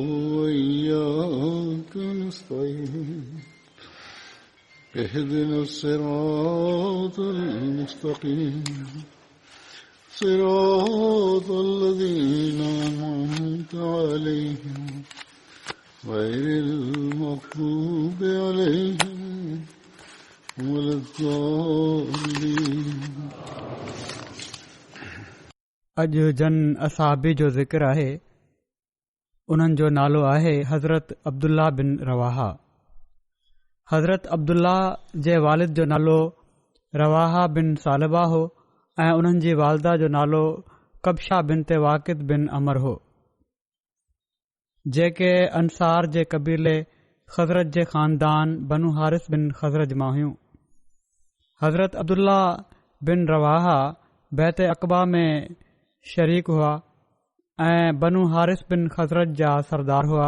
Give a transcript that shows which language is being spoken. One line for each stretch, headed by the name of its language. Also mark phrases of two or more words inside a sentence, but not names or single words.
Arabic: وإياك نستعين اهدنا الصراط المستقيم صراط الذين أنعمت عليهم غير المغضوب عليهم ولا الضالين.
Sindhi: अॼु जन असाबी जो ज़िक्र आहे. उन्हनि जो नालो आहे हज़रत अब्दुल्ला बिन रवाहा. हज़रत अब्दुल्ला जे वालिद जो नालो रवाहा बिन सालबा हो ऐं उन्हनि जी वालदा जो नालो कबशा बिनते वाकिद बिन अमर हो, जेके अंसार जे कबीले ख़ज़रत जे ख़ानदान बनु हारिस बिन ख़ज़रज मां हुयूं. हज़रत अब्दुल्ला बिन रवाहा बैत अक़बा में शरीक हुआ ऐं बनु हारिस बिन ख़ज़रज जा सरदार हुआ.